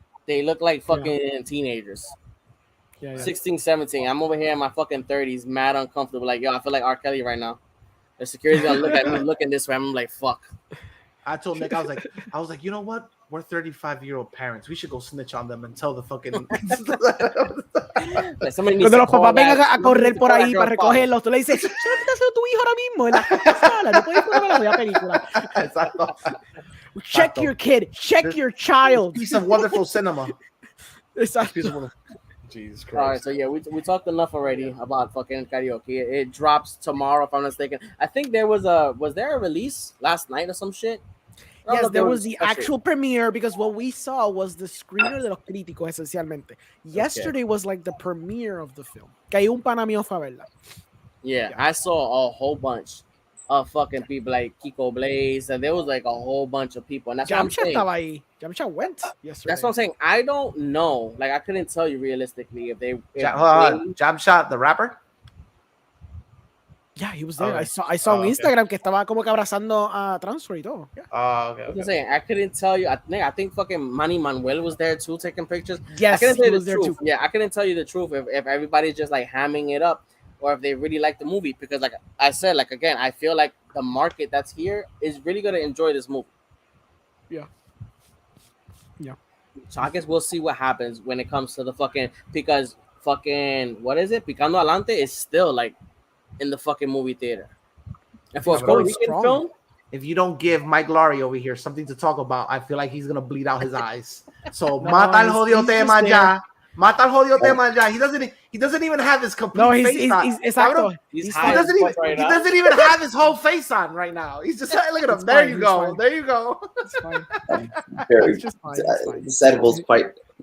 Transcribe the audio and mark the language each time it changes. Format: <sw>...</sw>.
<en>They look like fucking teenagers. 16, 17. I'm over here in my fucking 30s, mad uncomfortable. Like, yo, I feel like R. Kelly right now. The security's gonna look at me looking this way. I'm like, fuck. I told Nick, I was like, you know what? We're 35-year-old parents. We should go snitch on them and tell the fucking.</en> <es>Cuando los papás vengan a correr por ahí para recogerlos, tú le dices, ¿qué está haciendo tu hijo ahora mismo en la sala? No puedes disfrutar de la película. Exacto.</es> <en>Check your kid. Check your child. Piece of wonderful cinema.</en> <es>Exacto.</es> <en>Jesus Christ. All right, so yeah, we talked enough already about fucking karaoke. It drops tomorrow, if I'm not mistaken. I think was there a release last night or some shit? Yes, there was the actual premiere because what we saw was the screener</en> <es>de los críticos, esencialmente.</es> <en>Yesterday was like the premiere of the film.</en> <es>Que hay un pana mío fue a verla.</es> <en>Yeah, I saw a whole bunch of fucking people like Kiko Blaze, and there was like a whole bunch of people. And that's what I'm saying.</en> <es>Estaba ahí.</es> <en>Yamcha went yesterday. That's what I'm saying. I don't know. Like, I couldn't tell you realistically if they. Jab Shot, the rapper. Yeah, he was there. I saw on Instagram</en> <es>que estaba como que abrazando a Transfer y todo.</es> <en>Yeah. Okay. I'm saying I couldn't tell you. I think fucking Manny Manuel was there too, taking pictures. Yes, I couldn't tell he you was the there truth. too. Yeah, I couldn't tell you the truth if everybody's just like hamming it up or if they really like the movie, because like I said, like again, I feel like the market that's here is really gonna enjoy this movie. Yeah. So I guess we'll see what happens when it comes to the fucking, because fucking what is it? Picando Adelante is still like in the fucking movie theater. And for a Puerto Rican film, if you don't give Mike Laurie over here something to talk about, I feel like he's gonna bleed out his eyes.</en> <es>So mata el jodido tema ya. Mata el jodido tema ya.</es> <en>He doesn't even have his complete face on.</en> <es>Exacto.</es> <en>He doesn't even have his whole face on right now. He's just look at him. There you go. There you go. It's fine. Very, It's just fine. the settle's quite.</en>